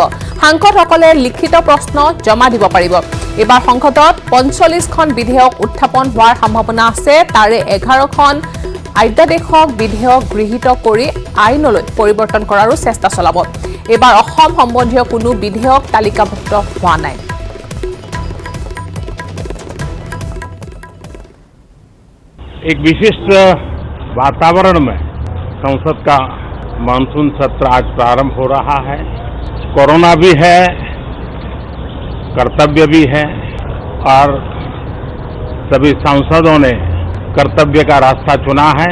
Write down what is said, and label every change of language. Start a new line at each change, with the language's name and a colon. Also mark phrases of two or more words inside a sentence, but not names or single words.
Assamese: সাংসদসকলে লিখিত প্ৰশ্ন জমা দিব পাৰিব। এইবাৰ সংসদত 45খন বিধেয়ক উত্থাপন হোৱাৰ সম্ভাৱনা আছে। তাৰে 11খন অধ্যাদেশক বিধেয়ক গৃহীত কৰি আইনলৈ পৰিৱৰ্তন কৰাৰো চেষ্টা চলাব। এইবাৰ অসম সম্বন্ধীয় কোনো বিধেয়ক তালিকাভুক্ত হোৱা নাই।
Hindi: एक विशिष्ट वातावरण में संसद का मानसून सत्र आज प्रारंभ हो रहा है। कोरोना भी है, कर्तव्य भी है और सभी सांसदों ने कर्तव्य का रास्ता चुना है।